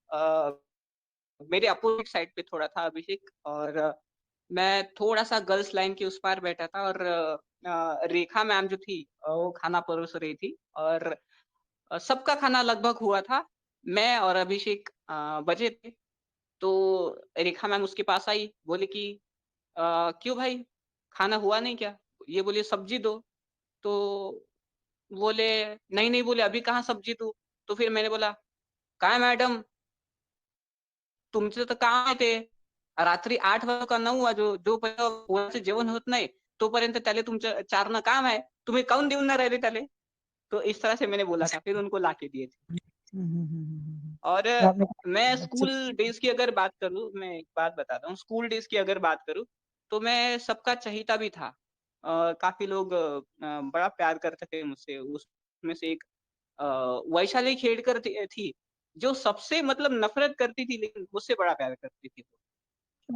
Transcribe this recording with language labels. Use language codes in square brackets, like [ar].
[hi] मेरे opposite side पे थोड़ा था अभिषेक और मैं थोड़ा-सा गर्ल्स लाइन के उस पार बैठा था और रेखा मैम जो थी वो खाना परोस रही थी और सबका खाना लगभग हुआ था। मैं और अभिषेक बचे थे। तो रेखा मैम उसके पास आई, बोली कि "क्यों भाई, खाना हुआ नहीं क्या?" ये बोली, "सब्ज़ी दो।" तो बोले, "नहीं, नहीं" बोले, "अभी कहाँ सब्ज़ी दूँ?" तो फिर मैंने बोला, [mr] "काय मॅडम, तुमचं तर काम आहे ते. रात्री 8 वाजता का 9 वाजो, जोपर्यंत पोराचं जेवण होत नाही, तोपर्यंत त्याले तुमचं चारणं काम आहे. तुम्ही काहून देऊन नाही राहिले त्याले?" [hi] तो इस तरह से मैंने बोला था, फिर उनको लाके दिए थे। और तो आपने मैं अच्छे स्कूल डेज़ की अगर बात करूँ, मैं एक बात बताता हूँ, स्कूल डेज़ की अगर बात करूँ, तो मैं सबका चहेता भी था। काफ़ी लोग बड़ा प्यार करते थे मुझसे, उसमें से एक अ, वैशाली खेड़कर थी, जो सबसे मतलब नफ़रत करती थी, लेकिन मुझसे बड़ा प्यार करती थी वो।